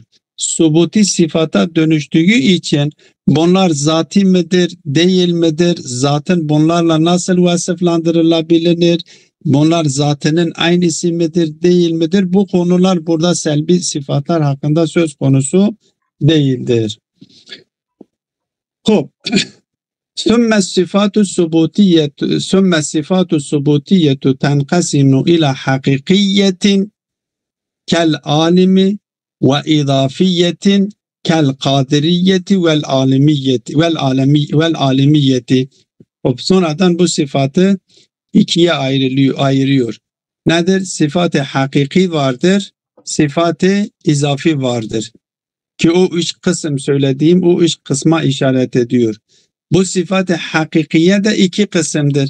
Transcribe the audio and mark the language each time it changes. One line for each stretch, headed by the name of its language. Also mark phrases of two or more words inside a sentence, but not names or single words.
Turkish: Subuti sıfata dönüştüğü için bunlar zati midir, değil midir? Zatın bunlarla nasıl vasıflandırılabilir? Bunlar zatının aynısı midir, değil midir? Bu konular burada selbi sıfatlar hakkında söz konusu değildir. Hop.
Arabic: ثم الصفات الثبوتية تنقسم إلى حقيقية كالعالم وإضافية كالقادرية والعالمية.
Turkish: Sonradan bu sıfatı ikiye ayırıyor. Nedir? Sıfat-ı hakiki vardır, sıfat-ı izafi vardır. Ki o üç kısım söylediğim o üç kısma işaret ediyor. Bu sıfat-ı hakikiye de iki kısımdır.